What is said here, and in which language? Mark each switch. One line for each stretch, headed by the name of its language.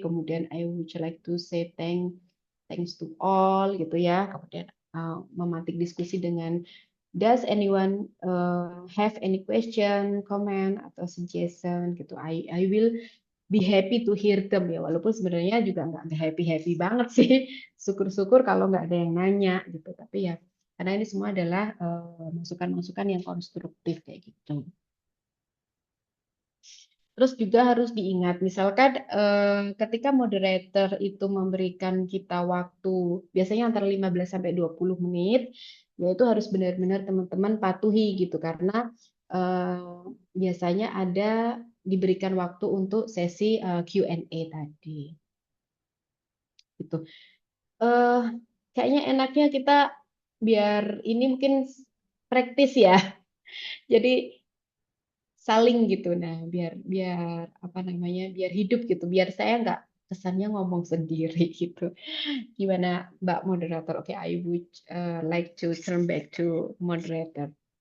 English: Kemudian I would like to say thanks to all gitu ya.
Indonesian: Kemudian memantik diskusi dengan
English: does anyone have any question, comment atau suggestion gitu. I will be happy to hear them ya.
Indonesian: Walaupun sebenarnya juga nggak happy happy banget sih. Syukur-syukur kalau nggak ada yang nanya gitu. Tapi ya karena ini semua adalah masukan-masukan yang konstruktif kayak gitu. Terus juga harus diingat, misalkan ketika moderator itu memberikan kita waktu, biasanya antara 15 sampai 20 menit, yaitu harus benar-benar teman-teman patuhi gitu, karena biasanya ada diberikan waktu untuk sesi Q&A tadi. Gitu. Eh, Kayaknya enaknya kita biar ini mungkin praktis ya. Jadi saling gitu. Nah, biar biar apa namanya? Biar hidup gitu. Biar saya nggak kesannya ngomong sendiri gitu. Gimana Mbak moderator?
English: Oke, I would like to turn back to moderator.